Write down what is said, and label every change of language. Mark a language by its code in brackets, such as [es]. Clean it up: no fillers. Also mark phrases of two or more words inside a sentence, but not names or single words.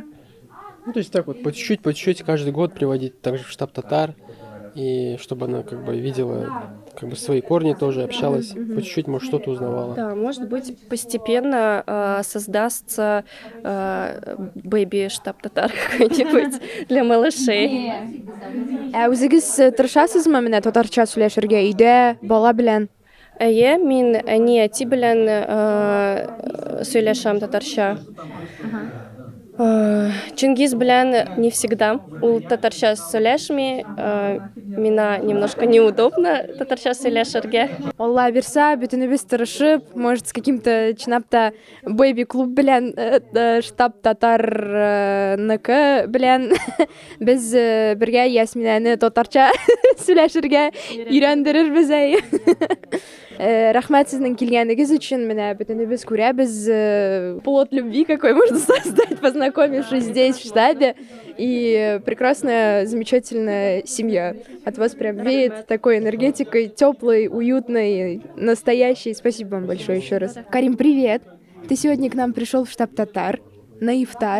[ru] Ну, то есть так вот, по чуть-чуть каждый год приводить также в штаб татар, и чтобы она видела свои корни тоже, общалась, по чуть-чуть, может, что-то узнавала. Да, может быть, постепенно создастся бэби-штаб татар какой-нибудь для малышей. [tt] Үзегез тырышасызмы менә татарча сөйләшергә өйдә бала белән? Әйе, мин әни әти белән сөйләшәм татарча. [ru] Чингиз белән не всегда. [tt] Ул татарча сөйләшми. Мина [ru] немножко неудобно [tt] татарча сөйләшергә. Алла бирса, бөтенебез тырышып, [ru] может, с каким-то [tt] чынапта бэйби-клуб белән штаб татарныкы белән без бергә Ясминәне татарча сөйләшергә өйрәндерербез әй. Рәхмәт сезнең килгәнегез өчен. Менә бөтенебез күрәбез [ru] плод любви какой можно создать, познакомившись здесь, в штабе. И прекрасная, замечательная семья. От вас прям веет такой энергетикой, теплой, уютной, настоящей. Спасибо вам большое еще раз. Карим, привет! Ты сегодня к нам пришел в штаб татар на ифтар.